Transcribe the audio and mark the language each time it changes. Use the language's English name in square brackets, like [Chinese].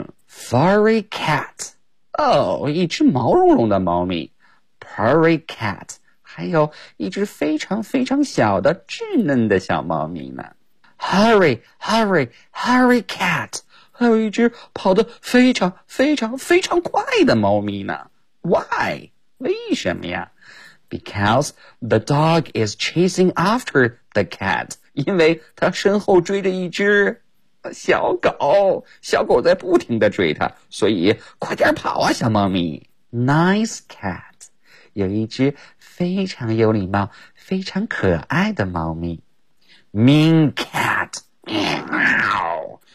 [English] Furry cat， [Chinese] 一只毛茸茸的猫咪。 [English] Purry cat， [Chinese] 还有一只非常非常小的稚嫩的小猫咪呢。 [English] Hurry, hurry, hurry cat. [Chinese] 还有一只跑得非常非常非常快的猫咪呢。 [English] Why? [Chinese] 为什么呀？ [English] Because the dog is chasing after the cat. [Chinese] 因为他身后追着一只小狗。小狗在不停地追他。所以快点跑啊小猫咪。 [English] Nice cat. [Chinese] 有一只非常有礼貌、非常可爱的猫咪。 [English] Mean cat, meow.